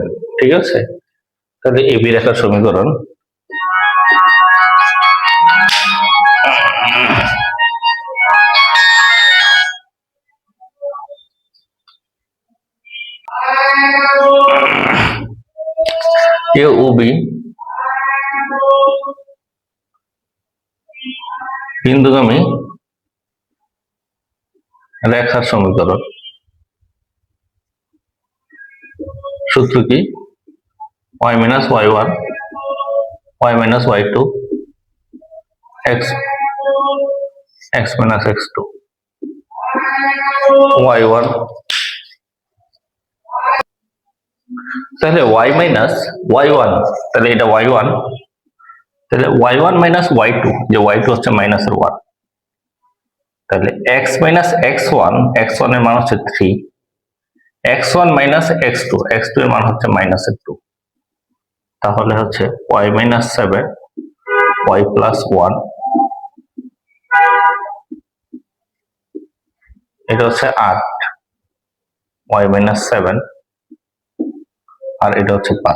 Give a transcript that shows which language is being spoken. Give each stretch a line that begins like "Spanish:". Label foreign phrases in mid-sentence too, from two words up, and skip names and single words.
Bangla: ঠিক আছে, তাহলে এবি রেখার সমীকরণ এ ও বি বিন্দুগামী রেখার সমীকরণ। সূত্র কি? y - y1 y - y2 x x - x2 y1। তাহলে y - y1, তাহলে এটা y1, তাহলে y1 - y2, যে y2 হচ্ছে -1, তাহলে x - x1, x1 এর মান হচ্ছে 3, x1 - x2, x2 এর মান হচ্ছে -2, তাহলে হচ্ছে y - 7 y + 1, এটা হচ্ছে 8 y - 7, আর এটা হচ্ছে 5।